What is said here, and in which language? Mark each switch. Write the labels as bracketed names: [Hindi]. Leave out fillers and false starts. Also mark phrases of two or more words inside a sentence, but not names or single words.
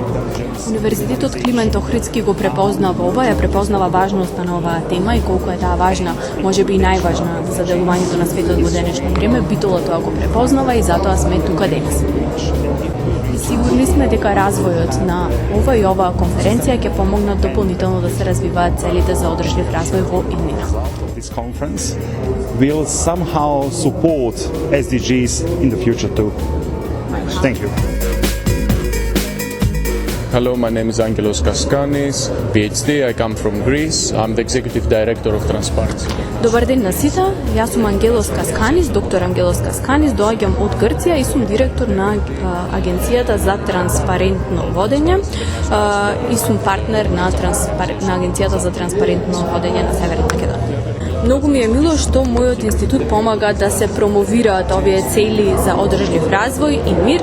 [Macedonian] Универзитетот Климент Охридски го препознава ова, ја препознава важноста на оваа тема и колку е таа важна, можеби и најважна за делувањето на светот во денешно време, Битола тоа го препознава и затоа сме тука денес. И сигурни сме дека развојот на ова и оваа конференција ќе помогнат дополнително да се развиваат целите за одржлив развој во иднина. [English] This conference will somehow support SDGs in the future too. Thank you. Hello, my name is Angelos Kaskanis, PhD. I come from Greece. I'm the Executive Director of Transparency. [Macedonian] Добар ден на сите. Јас сум Ангелос Касканис, доктор Ангелос Касканис, доаѓам од Грција и сум директор на Агенцијата за транспарентно водење и сум партнер на Агенцијата за транспарентно водење на Северна Македонија. Многу ми е мило што мојот институт помага да се промовираат овие цели за одржлив развој и мир.